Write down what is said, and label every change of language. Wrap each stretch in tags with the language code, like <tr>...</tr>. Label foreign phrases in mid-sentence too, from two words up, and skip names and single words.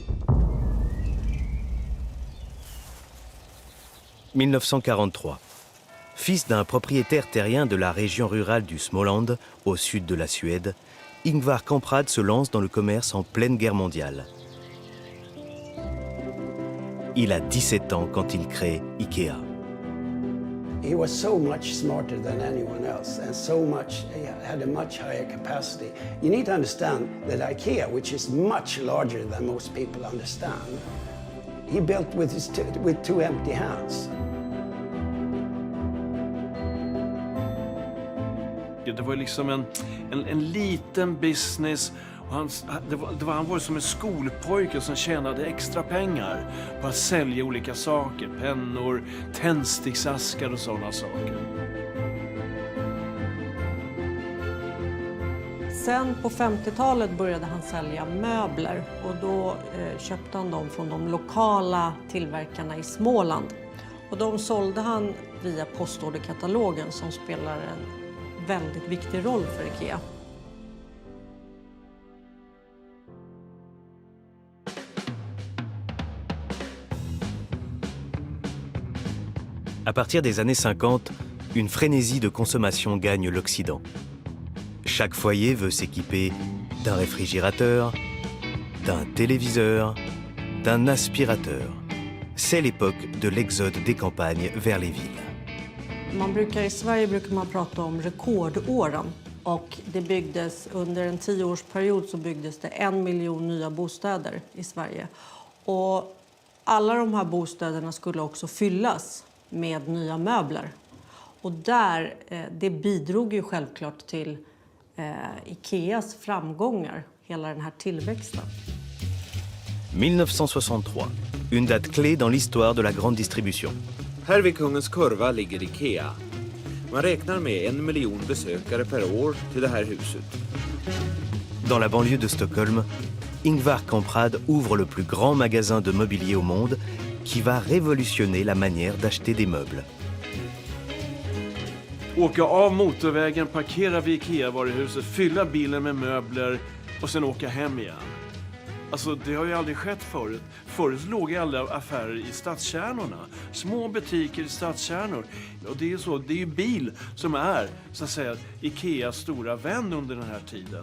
<fr>1943. Fils d'un propriétaire terrien de la région rurale du Småland, au sud de la Suède, Ingvar Kamprad se lance dans le commerce en pleine guerre mondiale. Il a 17 ans quand il crée Ikea.</fr> <en>He was so much smarter than anyone else and he had a much higher capacity. You need to understand that IKEA, which is much larger than most people understand, he built with two empty hands.</en> <sv>Det var liksom en liten business. Och han var som en skolpojke som tjänade extra pengar på att sälja olika saker. Pennor, tändsticksaskar och sådana saker. Sen på 50-talet började han sälja möbler och då köpte han dem från de lokala tillverkarna i Småland. Och de sålde han via postorderkatalogen som spelar en väldigt viktig roll för Ikea.</sv> <fr>À partir des années 50, une frénésie de consommation gagne l'Occident. Chaque foyer veut s'équiper d'un réfrigérateur, d'un téléviseur, d'un aspirateur. C'est l'époque de l'exode des campagnes vers les villes.</fr> <sv>I Sverige brukar man prata om rekordåren och det byggdes under en 10-årsperiod så byggdes det 1 miljon nya bostäder i Sverige. Och alla de här bostäderna skulle också fyllas med nya möbler. Och det bidrog ju självklart till Ikeas framgångar, hela den här tillväxten.</sv> <fr>1963, une date clé dans l'histoire de la grande distribution.</fr> <sv>Här vid Kungens kurva ligger Ikea. Man räknar med 1 miljon besökare per år till det här huset.</sv> <fr>Dans la banlieue de Stockholm, Ingvar Kamprad ouvre le plus grand magasin de mobilier au monde qui va révolutionner la manière d'acheter des meubles.</fr> <sv>Åka av motorvägen, parkera vid Ikea-varuhuset, fylla bilen med möbler och sen åka hem igen. Alltså det har ju aldrig skett förut. Förut låg ju alla affärer i stadskärnorna. Små butiker i stadskärnor. Och det är ju så, det är ju bil som är så att säga Ikeas stora vän under den här tiden.</sv>